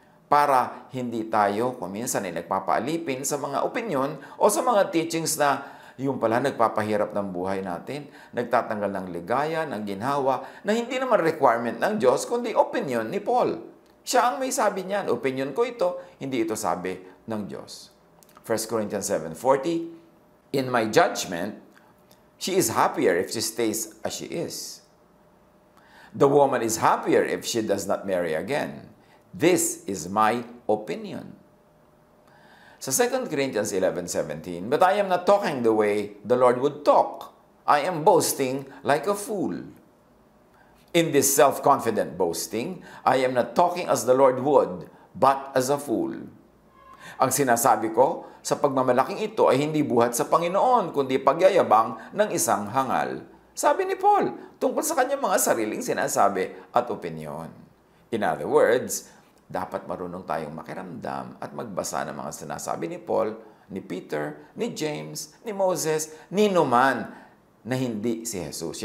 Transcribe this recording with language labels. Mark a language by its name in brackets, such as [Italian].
[Filipino] Para hindi tayo kuminsan ay nagpapaalipin sa mga opinion o sa mga teachings na yung pala nagpapahirap ng buhay natin, nagtatanggal ng ligaya, ng ginhawa, na hindi naman requirement ng Diyos, kundi opinion ni Paul. Siya ang may sabi niyan, opinion ko ito, hindi ito sabi ng Diyos. [English] 1 Corinthians 7:40, "In my judgment, she is happier if she stays as she is. The woman is happier if she does not marry again. This is my opinion." Sa 2 Corinthians 11:17, "But I am not talking the way the Lord would talk. I am boasting like a fool. In this self-confident boasting, I am not talking as the Lord would, but as a fool." [Filipino] Ang sinasabi ko sa pagmamalaking ito ay hindi buhat sa Panginoon, kundi pagyayabang ng isang hangal. Sabi ni Paul, tungkol sa kanyang mga sariling sinasabi at opinyon. [English] In other words, [Filipino] dapat marunong tayong makiramdam at magbasa ng mga sinasabi ni Paul, ni Peter, ni James, ni Moses, ni Numan na hindi si Jesus.